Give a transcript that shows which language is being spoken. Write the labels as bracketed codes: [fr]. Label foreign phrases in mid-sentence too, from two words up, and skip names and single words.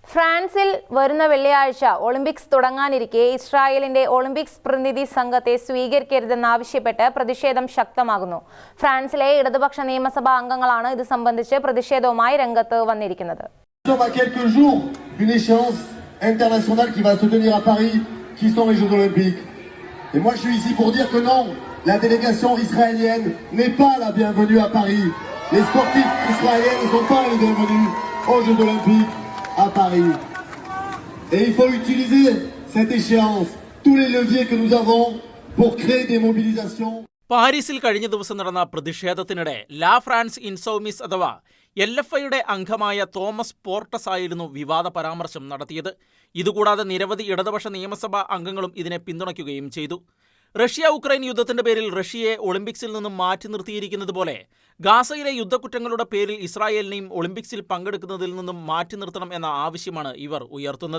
[ml] ഫ്രാൻസിൽ വരുന്ന വെള്ളിയാഴ്ച ഒളിമ്പിക്സ് തുടങ്ങാനിരിക്കെ ഇസ്രായേലിന്റെ ഒളിമ്പിക്സ് പ്രതിനിധി സംഘത്തെ സ്വീകരിക്കരുതെന്നാവശ്യപ്പെട്ട് പ്രതിഷേധം ശക്തമാകുന്നു. ഫ്രാൻസിലെ ഇടതുപക്ഷ നിയമസഭാ അംഗങ്ങളാണ് ഇത് സംബന്ധിച്ച് പ്രതിഷേധവുമായി രംഗത്ത് വന്നിരിക്കുന്നത്. [fr] La délégation israélienne n'est pas la bienvenue à Paris. Les sportifs israéliens ne sont pas les bienvenus aux Jeux Olympiques à Paris. Et il faut utiliser cette échéance, tous les leviers que nous avons pour créer des mobilisations. [ml] പാരീസിൽ കഴിഞ്ഞ ദിവസം നടന്ന പ്രതിഷേധത്തിനിടെ ലാ ഫ്രാൻസ് ഇൻസൗമിസ് അഥവാ LFIയുടെ അംഗമായ തോമസ് പോർട്ടസ് ആയിരുന്നു വിവാദ പരാമർശം നടത്തിയത്. ഇതുകൂടാതെ നിരവധി ഇടതുപക്ഷ നിയമസഭാ അംഗങ്ങളും ഇതിനെ പിന്തുണയ്ക്കുകയും ചെയ്തു. റഷ്യ ഉക്രൈൻ യുദ്ധത്തിന്റെ പേരിൽ റഷ്യയെ ഒളിമ്പിക്സിൽ നിന്നും മാറ്റി നിർത്തിയിരിക്കുന്നത് പോലെ ഗാസയിലെ യുദ്ധക്കുറ്റങ്ങളുടെ പേരിൽ ഇസ്രായേലിനെയും ഒളിമ്പിക്സിൽ പങ്കെടുക്കുന്നതിൽ നിന്നും മാറ്റി നിർത്തണം എന്ന ആവശ്യമാണ് ഇവർ ഉയർത്തുന്നത്.